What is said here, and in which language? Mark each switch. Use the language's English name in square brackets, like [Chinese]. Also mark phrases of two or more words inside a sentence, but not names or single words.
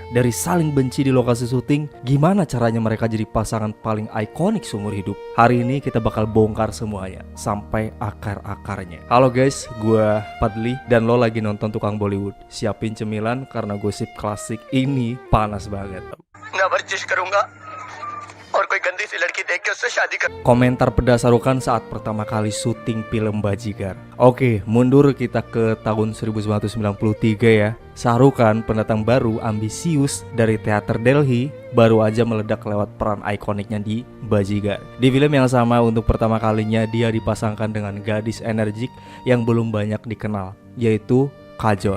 [Indonesian] Dari saling benci di lokasi syuting, gimana caranya mereka jadi pasangan paling ikonik seumur hidup? Hari ini kita bakal bongkar semuanya sampai akar-akarnya. Halo guys, gue Padli dan lo lagi nonton Tukang Bollywood. Siapin cemilan karena gosip klasik ini panas banget. [Hindi] Nggak वर्जिश करूंगा और कोई गंदी सी लड़की देख के उससे शादी कर. [Indonesian] Komentar pedas Shah Rukh Khan saat pertama kali syuting film Bajigar. Oke, mundur kita ke tahun 1993 ya. Shah Rukh Khan, pendatang baru ambisius dari teater Delhi, baru aja meledak lewat peran ikoniknya di Bajigar. Di film yang sama untuk pertama kalinya dia dipasangkan dengan gadis energik yang belum banyak dikenal, yaitu Kajol.